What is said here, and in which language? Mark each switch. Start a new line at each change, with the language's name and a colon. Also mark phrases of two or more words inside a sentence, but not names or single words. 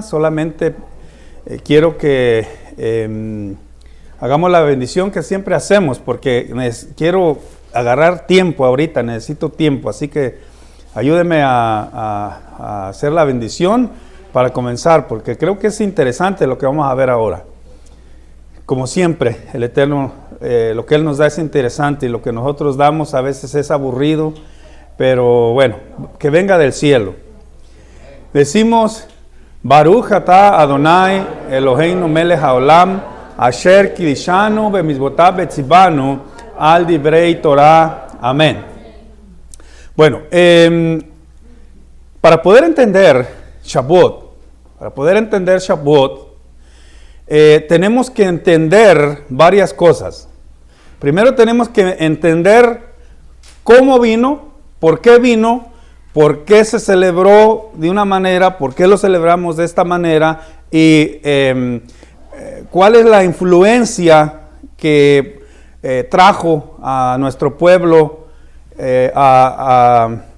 Spanish: Solamente quiero que hagamos la bendición que siempre hacemos, porque quiero agarrar tiempo ahorita, necesito tiempo, así que ayúdeme a hacer la bendición para comenzar, porque creo que es interesante lo que vamos a ver ahora. Como siempre, el Eterno, lo que Él nos da es interesante, y lo que nosotros damos a veces es aburrido, pero bueno, que venga del cielo. Decimos,
Hebrew: ברוך אתה אדוני אלוהינו מלך העולם, אשר קדשנו במצוותיו וצוונו על דברי תורה.
Spanish: Amén. Bueno, para poder entender Shavuot, tenemos que entender varias cosas. Primero tenemos que entender cómo vino, por qué se celebró de una manera, por qué lo celebramos de esta manera, y cuál es la influencia que trajo a nuestro pueblo a